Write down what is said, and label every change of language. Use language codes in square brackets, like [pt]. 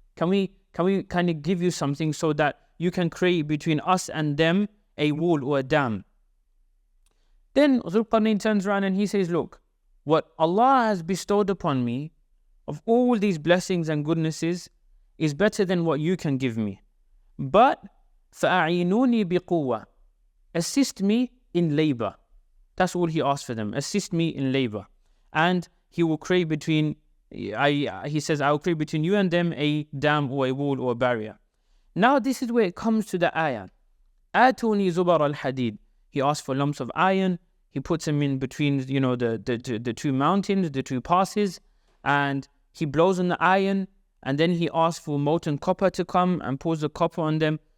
[en] Can we kind of give you something so that you can create between us and them a wall or a dam? Then Dhul Qarnayn turns around and he says, look, what Allah has bestowed upon me of all these blessings and goodnesses is better than what you can give me. But [ar] فَأَعِينُونِي بِقُوَّةٍ. [en] Assist me in labor. That's all he asked for them. Assist me in labor. And he will create between, he says, I will create between you and them a dam or a wall or a barrier. Now this is where it comes to the ayah. [ar] آتوني زبر الحديد. [en] He asks for lumps of iron. He puts them in between, the two mountains, the two passes, and he blows on the iron, and then he asks for molten copper to come and pours the copper on them.